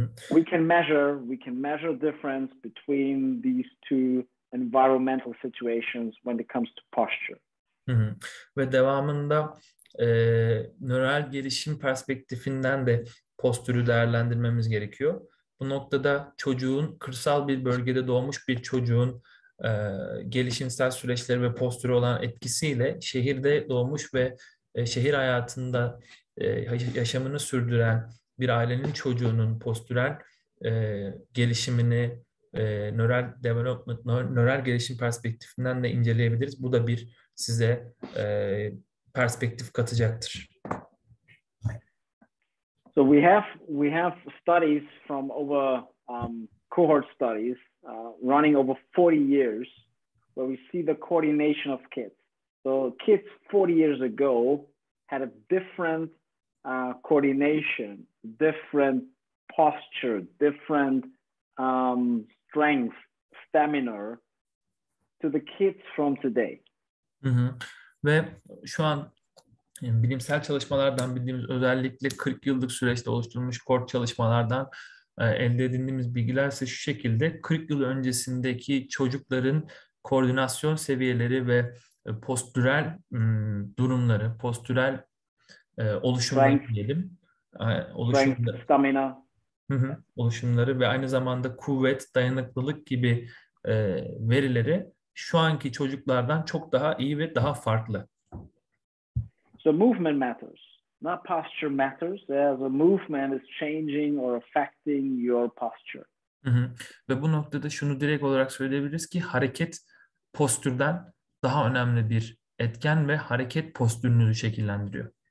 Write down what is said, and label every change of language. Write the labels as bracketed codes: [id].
[en] We can measure difference between these two environmental situations when it comes to posture. [tr] Ve devamında nöral gelişim perspektifinden de postürü değerlendirmemiz gerekiyor. Bu noktada kırsal bir bölgede doğmuş bir çocuğun gelişimsel süreçleri ve postürü olan etkisiyle şehirde doğmuş ve şehir hayatında yaşamını sürdüren bir ailenin çocuğunun postürel gelişimini nöral gelişim perspektifinden de inceleyebiliriz. Bu da size perspektif katacaktır. [en] So we have studies from over cohort studies running over 40 years where we see the coordination of kids. So kids 40 years ago had a different coordination, different posture, different strength, stamina to the kids from today. [tr] Ve şu an bilimsel çalışmalardan bildiğimiz özellikle 40 yıllık süreçte oluşturulmuş kort çalışmalardan elde edindiğimiz bilgilerse şu şekilde 40 yıl öncesindeki çocukların koordinasyon seviyeleri ve postürel durumları, postürel oluşumları diyelim. [en] Strength, stamina. [tr] Oluşumları ve aynı zamanda kuvvet, dayanıklılık gibi verileri şu anki çocuklardan çok daha iyi ve daha farklı. [en] So movement matters, not posture matters. As a movement is changing or affecting your posture. [tr] Ve bu noktada şunu direkt olarak söyleyebiliriz ki hareket postürden daha önemli bir etken ve hareket postürünüzü şekillendiriyor.